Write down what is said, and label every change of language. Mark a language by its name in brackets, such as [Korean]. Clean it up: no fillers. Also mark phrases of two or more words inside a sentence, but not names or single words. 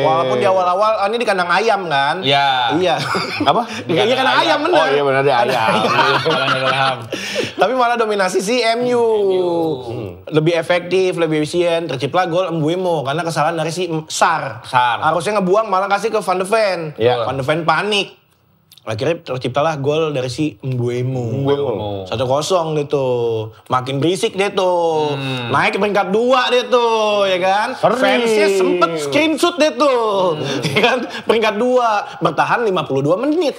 [Indonesian] Walaupun di awal-awal ini di kandang ayam kan? Iya. Iya. Apa? Iya kandang ayam bener. Oh iya benar dia ayam. Tottenham. Tapi malah dominasi si MU. Lebih efektif, lebih efisien. Terciptalah gol Mbeumo karena kesalahan dari si Sar. Harusnya ngebuang malah kasih ke Van de Ven. Iya. Van de Ven panik. Akhirnya terciptalah gol dari si Mbeumo. 1-0 gitu. Makin berisik dia tuh. Naik ke peringkat 2 dia tuh, ya kan? Fansnya sempet screenshot dia tuh. Ya kan? Peringkat 2. Bertahan 52 menit.